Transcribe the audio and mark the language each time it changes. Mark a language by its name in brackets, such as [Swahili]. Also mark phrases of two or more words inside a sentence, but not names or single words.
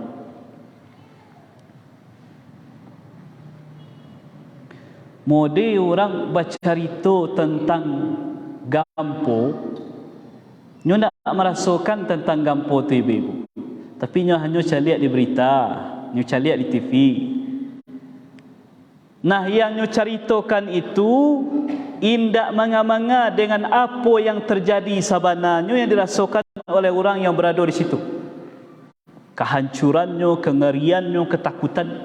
[Minangkabau] Model orang bercerita tentang gampo, nyo nak merasakan tentang gampo tu ibu, tapi nyo hanya caliak di berita, nyo caliak di TV. Nah, yang nyo ceritakan itu indak manga-manga dengan apa yang terjadi sabananya yang dirasakan oleh orang yang berada di situ. [Indonesian] Kehancurannya, kengeriannya, ketakutan.